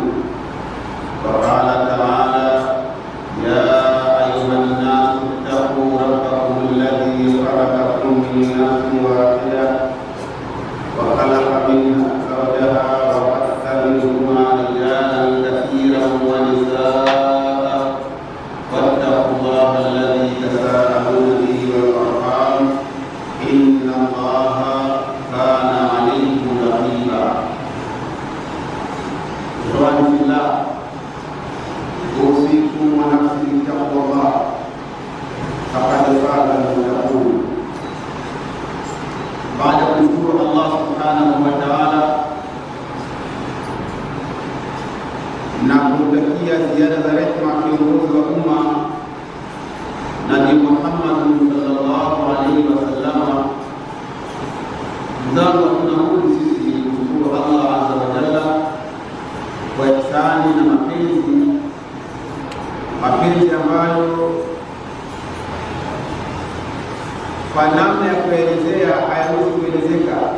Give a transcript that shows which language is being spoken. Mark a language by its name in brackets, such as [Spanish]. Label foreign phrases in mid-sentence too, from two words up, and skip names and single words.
[Arabic] وقال تعالى: يا أيها الناس اتقوا ربكم الذي خلقكم من نفس واحدة وخلق منها زوجها وبث منهما رجالا كثيرا ونساء، واتقوا الله الذي تساءلون به والأرحام، إن الله كان عليكم رقيبا. إخواني في الله، أوصيكم ونفسي بتقوى الله، فقد فاز المتقون. [Swahili] Baada ya kumshukuru Allah [Arabic] سبحانه وتعالى [Swahili] na kumtakia ziada za rehema kiongozi wa umma Nabii Muhammad [Arabic] صلى الله عليه وسلم, [Swahili] mzangu tunarudi sisi kumshukuru Allah [Arabic] عز وجل [Swahili] kwa ihsani na mapenzi ambayo kwa namna ya kuelezea hayawezi kuelezeka.